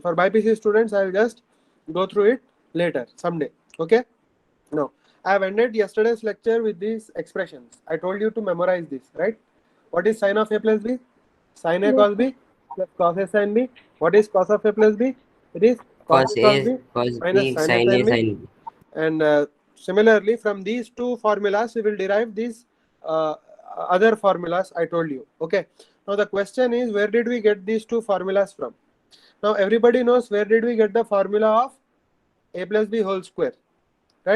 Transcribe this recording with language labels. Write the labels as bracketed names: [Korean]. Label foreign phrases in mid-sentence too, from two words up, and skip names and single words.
[English] For BPC students, I will just go through it later someday. Okay. Now I have ended yesterday's lecture with these expressions. I told you to memorize this, right? What is sine of a plus b? Sine a cos b plus cos a sin b. What is cos of a plus b? It is cos Cos a cos A, b cos minus B, sin a sin A, sin b. sin B. And similarly, from these two formulas, we will derive these other formulas I told you. Okay. Now the question is, where did we get these two formulas from? Now everybody knows where did we get the formula of a plus b whole square, right?